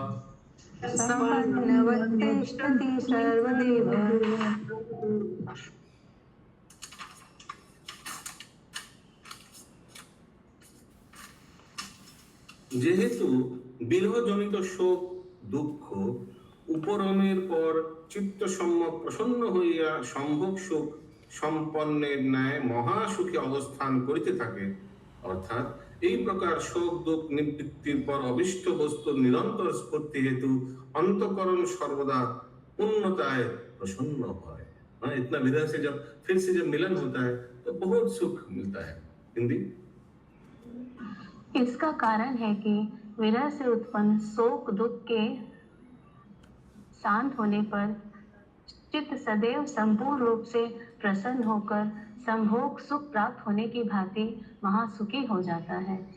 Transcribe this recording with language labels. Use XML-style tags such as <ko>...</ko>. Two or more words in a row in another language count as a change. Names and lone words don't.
<bn>যেহেতু বিরহজনিত শোক দুঃখ উপরমের পর চিত্ত সম্যক প্রসন্ন হইয়া সম্ভোগ সুখ সম্পন্নের ন্যায় মহাসুখে অবস্থান করিতে থাকে, অর্থাৎ এই প্রকার শোক দুঃখ নিবৃত্তির পর অভিষ্ট বস্তুর নিরন্তর স্ফূর্তি হেতু অন্তঃকরণ সর্বদা পূর্ণতায় প্রসন্ন হয়।</bn> <hi>इतना विरह से जब फिर से जब मिलन होता है तो बहुत सुख मिलता है। हिंदी। इसका कारण है कि विरह से उत्पन्न शोक दुख के शांत होने पर चित्त सदैव संपूर्ण रूप से प्रसन्न होकर संभोग सुख प्राप्त होने की भांति महासुखी हो जाता है।</hi>